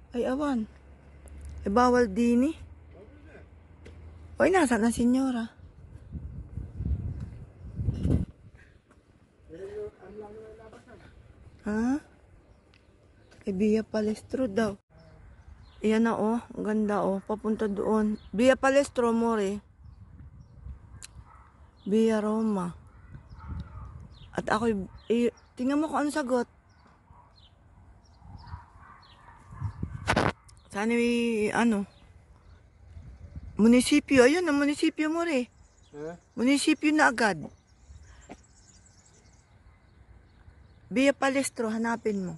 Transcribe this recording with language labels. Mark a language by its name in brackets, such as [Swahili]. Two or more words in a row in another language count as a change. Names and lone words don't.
[Filipino] Ay, awan. Eh, bawal din eh. Oy, nasa na senyora? Ha? Eh, Via Palestro daw. Ayan na oh, ang ganda oh, papunta doon. Via Palestro, more. Via Roma. At ako, tingnan mo kung ano sagot. Sana ano? Munisipyo, ayun ang munisipyo mo rin. Munisipyo na agad. Via Palestro, hanapin mo.